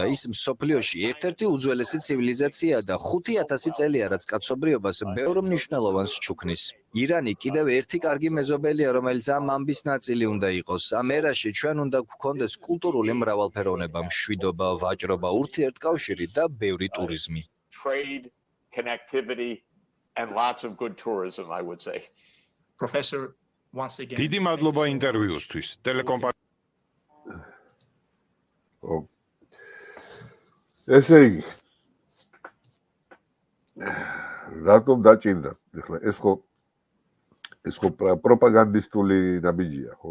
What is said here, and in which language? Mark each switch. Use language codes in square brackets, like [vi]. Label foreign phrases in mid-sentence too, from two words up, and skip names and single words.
[ka] ის მსოფლიოში ერთ-ერთი უძველესი ცივილიზაციაა და 5000 წელია, რაც კაცობრიობას ბევრ მნიშვნელოვანს ჩუქნის. ირანი კიდევ ერთი კარგი მეზობელია, რომელიც ამ ამბის ნაწილი უნდა იყოს. ამ ერაში ჩვენ უნდა გვქონდეს კულტურული მრავალფეროვნება, მშვიდობა, ვაჭრობა, ურთიერთკავშირი და ბევრი ტურიზმი. [en] Trade, connectivity and lots of good tourism, I would say. Professor, once again. [ka] დიდი მადლობა ინტერვიუსთვის. ესე იგი რატომ დაჭირდა? ეხლა ეს ხო პროპაგანდისტული ნაბიჯია, ხო?